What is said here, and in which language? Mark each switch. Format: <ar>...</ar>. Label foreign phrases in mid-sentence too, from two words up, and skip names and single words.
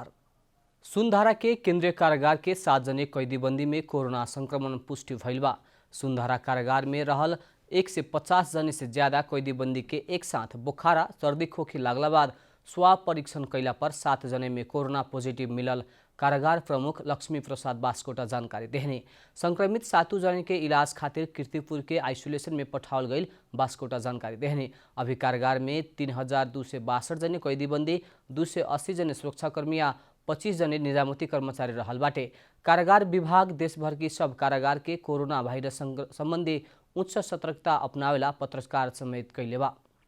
<bho>सुंधारा के केंद्रीय कारागार के 7 जने कैदी बंदी में कोरोना संक्रमण पुष्टि भइल बा। सुंधारा कारागार में रहल 1 से 50 जने से ज्यादा कैदी बंदी के एक साथ बुखारा सर्दी खोखी लागला बाद स्वाब परीक्षण कैला पर 7 जने में कोरोना पॉजिटिव मिलल। कारागार प्रमुख लक्ष्मी प्रसाद बास्कोटा जानकारी देहने संक्रमित 7 जने के इलाज खातिर कीर्तिपुर के आइसोलेशन में पठावल गई। बास्कोटा जानकारी देहने अभी कारागार में 3262 जने कैदी बंदी, 280 जने सुरक्षाकर्मी आ 25 जने निजामती कर्मचारी रहल बाटे। कारागार विभाग देश भर की सब कारागार के कोरोना वायरस संबंधी उच्च सतर्कता अपनावेला पत्रकार समेत कैले बा।</bho>